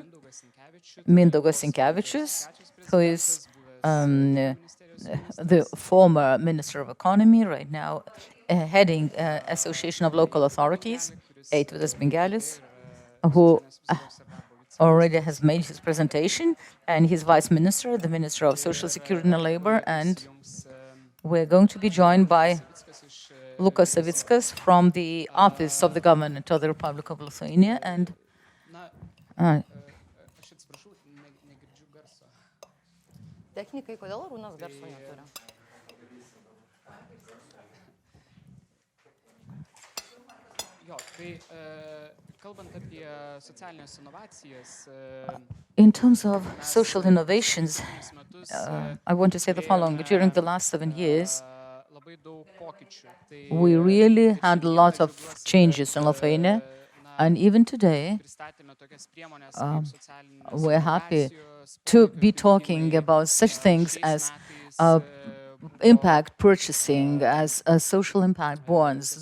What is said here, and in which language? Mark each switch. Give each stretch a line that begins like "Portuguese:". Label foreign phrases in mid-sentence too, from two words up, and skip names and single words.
English: Mindaugas Sinkevičius, who is the former Minister of Economy, right now heading Association of Local Authorities, Eitvydas Bingelis, who already has made his presentation, and his Vice Minister, the Minister of Social Security and Labor, and we're going to be joined by Lukas Savickas from the Office of the Government of the Republic of Lithuania, and
Lithuanian: Technikai, kodėl Arūnas garso neturi?
English: In terms of social innovations, I want to say the following. During the last 7 years, we really had a lot of changes in Lithuania, and even today, we're happy to be talking about such things as impact purchasing, as social impact bonds.